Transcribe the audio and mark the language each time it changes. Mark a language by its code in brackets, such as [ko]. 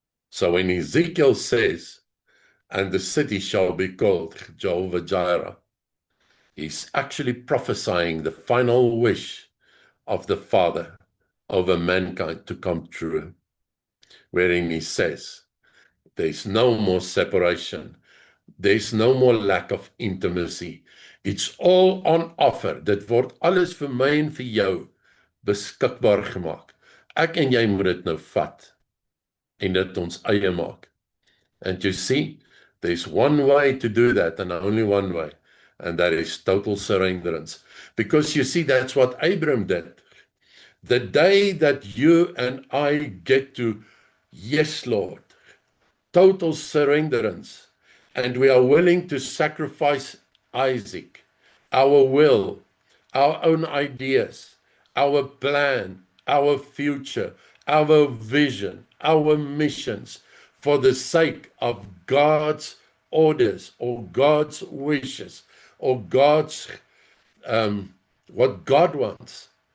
[en] So when Ezekiel says, and the city shall be called Jehovah Jireh, he's actually prophesying the final wish of the Father over mankind to come true, wherein he says, there's no more separation. There's no more lack of intimacy. It's all on offer. [af] Dit word alles vir my en vir jou beskikbaar gemaak. Ek en jy moet dit nou vat en dit ons eie maak. [en] And you see, there's one way to do that, and only one way, and that is total surrenderance. Because you see, that's what Abram did. The day that you and I get to, yes, Lord, total surrenderance, and we are willing to sacrifice Isaac, our will, our own ideas, our plan, our future, our vision, our missions, for the sake of God's orders or God's wishes or God's, what God wants.